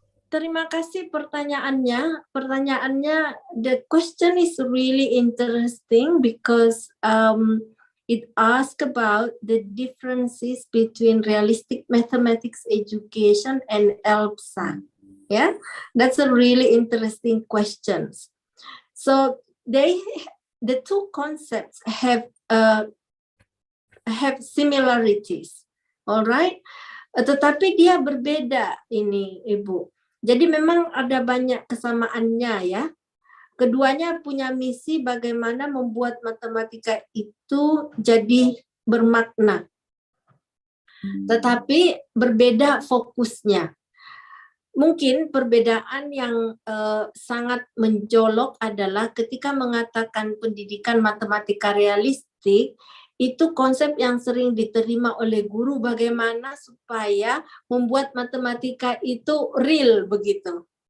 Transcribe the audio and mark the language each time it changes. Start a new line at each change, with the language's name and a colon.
Indonesian: Terima kasih pertanyaannya.
English: The question is really interesting because it asks about the differences between realistic mathematics education and ELPSA. Yeah, that's a really interesting question. So the two concepts have similarities, all right?
Indonesian: Tetapi dia berbeda ini, Ibu. Jadi memang ada banyak kesamaannya ya. keduanya punya misi bagaimana membuat matematika itu jadi bermakna. Tetapi berbeda fokusnya. Mungkin perbedaan yang sangat menjolok adalah ketika mengatakan pendidikan matematika realistik, itu konsep yang sering diterima oleh guru bagaimana supaya membuat matematika itu real begitu.